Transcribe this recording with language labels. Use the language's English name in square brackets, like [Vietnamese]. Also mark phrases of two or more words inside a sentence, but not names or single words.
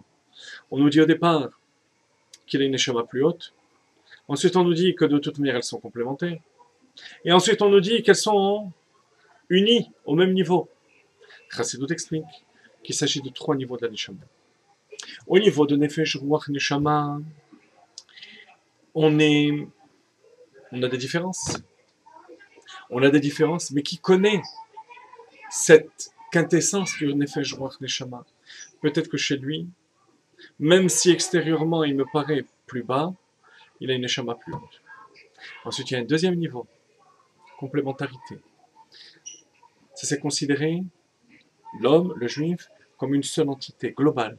[French] On nous dit au départ qu'il a une neshama plus haute, ensuite on nous dit que de toute manière elles sont complémentaires, et ensuite on nous dit qu'elles sont unies au même niveau. Chassidut explique qu'il s'agit de trois niveaux de la neshama. Au niveau de [Hebrew] נפש, רוח, נשמה, [French] on a des différences. On a des différences, mais qui connaît cette quintessence du [Hebrew] נפש, רוח, נשמה? [French] Peut-être que chez lui, même si extérieurement il me paraît plus bas, il a une neshama plus haute. Ensuite, il y a un deuxième niveau, complémentarité. Ça c'est considéré, l'homme, le juif, comme une seule entité globale.